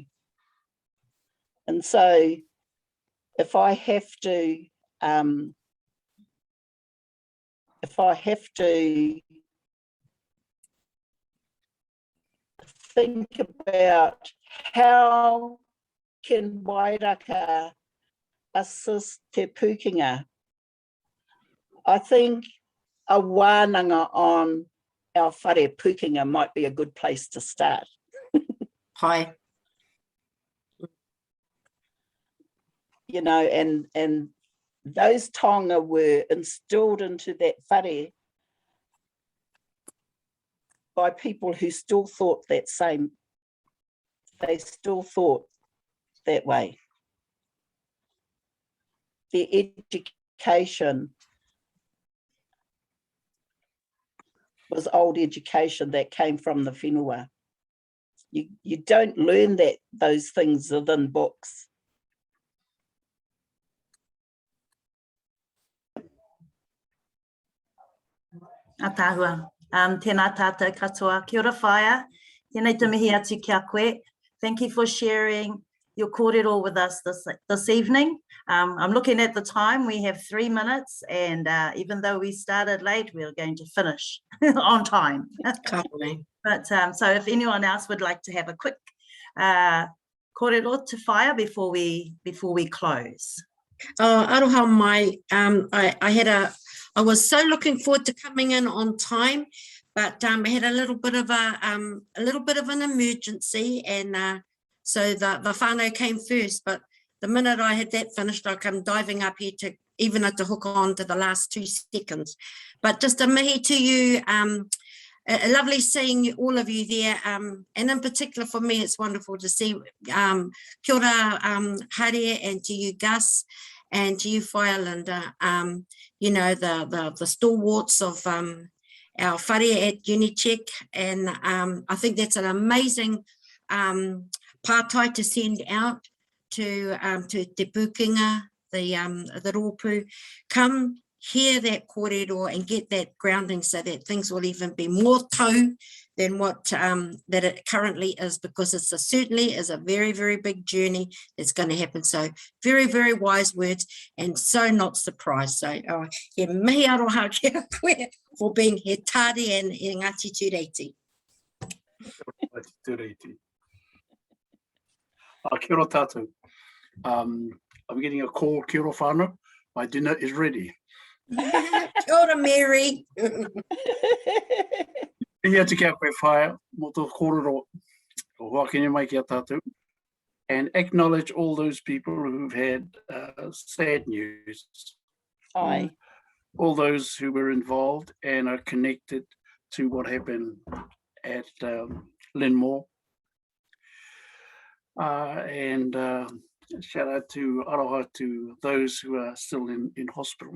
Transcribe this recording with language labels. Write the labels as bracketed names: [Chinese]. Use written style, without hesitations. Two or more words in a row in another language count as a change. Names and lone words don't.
[English] And so if I have to think about how can Wairaka assist Te Pukenga I think a wānanga on our whare pukinga might be a good place to start. Hi. You know, and those taonga were instilled into that whare by people who still thought that same, they still thought that way. Their education was old education that came from the whenua. You don't learn those things within books. [Māori] Atahua. Tēnā tātou katoa. Kia ora whaia. Tēnei te mihi atu kia koe. [English] Thank you for sharing your kōrero with us this evening. I'm looking at the time. We have 3 minutes, and even though we started late, we're going to finish on time. But so if anyone else would like to have a quick kōrero to whaia before we close. [Māori] Aroha mai. [English] I was so looking forward to coming in on time, but I had a little bit of an emergency, and so the whānau came first. But the minute I had that finished, I come diving up here to even to hook on to the last 2 seconds. But just a mihi to you. Lovely seeing all of you there, and in particular for me, it's wonderful to see [Māori] kia ora, [English] Hare, and to you, Gus, and to you, Whaea Lynda. You know, the stalwarts of our whare at Unicheck, and I think that's an amazing pātai to send out to Te Pukinga, the rōpū. Come hear that kōrero and get that grounding so that things will even be more tau than what that it currently is, because it's certainly is a very, very big journey that's going to happen. So very, very wise words, and so not surprised. [Māori] So he mihi aroha kia koe [English] for being [Māori] he tāre and e Ngāti Tūreiti. Kia ora tātou. [English] I'm getting a call, [Māori] kia ora whānau. [English] My dinner is ready. [Māori] Kia ora, Mary. Ia te kia koe whaia, mo tō kōrero o hoakene mai kia tātou, [English] and acknowledge all those people who've had sad news. Aye. All those who were involved and are connected to what happened at Linmore. And shout out to aroha to those who are still in hospital.